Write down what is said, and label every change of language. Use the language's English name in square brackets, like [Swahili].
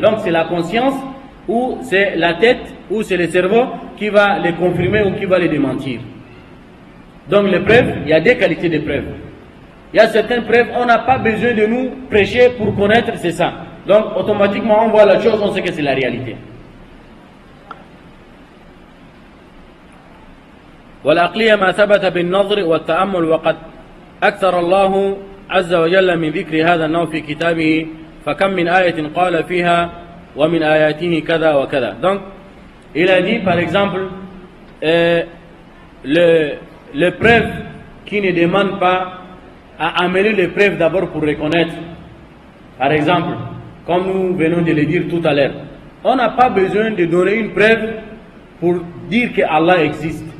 [French] Donc c'est la conscience, ou c'est la tête, ou c'est le cerveau qui va les confirmer ou qui va les démentir. Donc les preuves, il y a des qualités de preuves. Il y a certaines preuves, on n'a pas besoin de nous prêcher pour connaître, c'est ça. Donc automatiquement on voit la chose, on sait que c'est la réalité. [Arabic] والعقلية ما ثبت بالنظر والتأمل وقد أكثر الله عز وجل من ذكر هذا النوع في كتابه فكم من آية قال فيها ومن آياته كذا وكذا. [French] Donc il a dit par exemple les preuves qui ne demandent pas à amener les preuves d'abord pour reconnaître. Par exemple, comme nous venons de le dire tout à l'heure, on n'a pas besoin de donner une preuve pour dire que Allah existe.